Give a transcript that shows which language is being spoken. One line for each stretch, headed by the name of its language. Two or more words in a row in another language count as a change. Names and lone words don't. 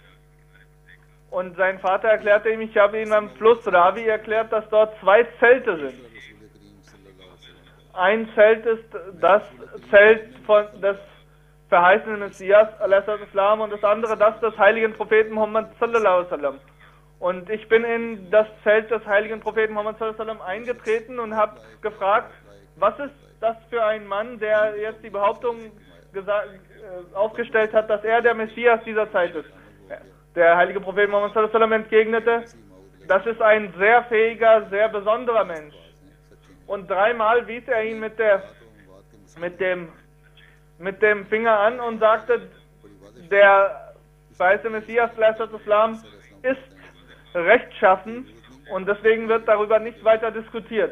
German: Und sein Vater erklärte ihm, ich habe ihm am Fluss Ravi erklärt, dass dort 2 Zelte sind. Ein Zelt ist das Zelt des verheißenen Messias, Islam, und das andere das des heiligen Propheten Muhammad
Arabic: صلى الله عليه وسلم.
German: Und ich bin in das Zelt des heiligen Propheten Muhammad
Arabic: صلى الله عليه وسلم
German: eingetreten und habe gefragt, was ist das für ein Mann, der jetzt die Behauptung aufgestellt hat, dass er der Messias dieser Zeit ist. Der heilige Prophet Muhammad
Arabic: صلى الله عليه وسلم
German: entgegnete, das ist ein sehr fähiger, sehr besonderer Mensch. Und 3-mal wies er ihn mit dem Finger an und sagte, der weiße Messias Islam ist rechtschaffen, und deswegen wird darüber nicht weiter diskutiert.